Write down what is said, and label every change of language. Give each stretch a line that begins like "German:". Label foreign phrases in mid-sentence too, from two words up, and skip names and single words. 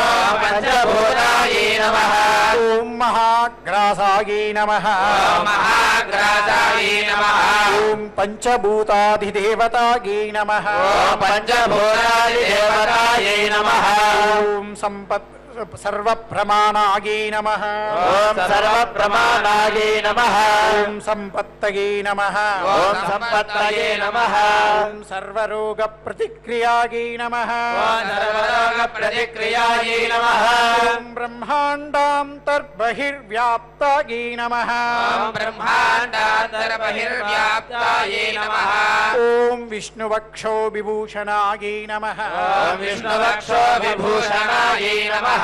Sanskrit: ఓం మహాగ్రాసాయే నమః ఓం పంచభూతాధిదేవతాయే నమః ఓం సంపత్ సర్వప్రమాణాయే నమః ఓం సంపత్తయే నమః ఓం సర్వరోగ ప్రతిక్రియాయే నమః प्रतिक्रियायै नमः ॐ ब्रह्माण्डान्तर्बहिर्व्याप्तायै नमः ॐ ब्रह्माण्डान्तर्बहिर्व्याप्तायै नमः ॐ विष्णुवक्षो विभूषणायै नमः ॐ विष्णुवक्षो विभूषणायै नमः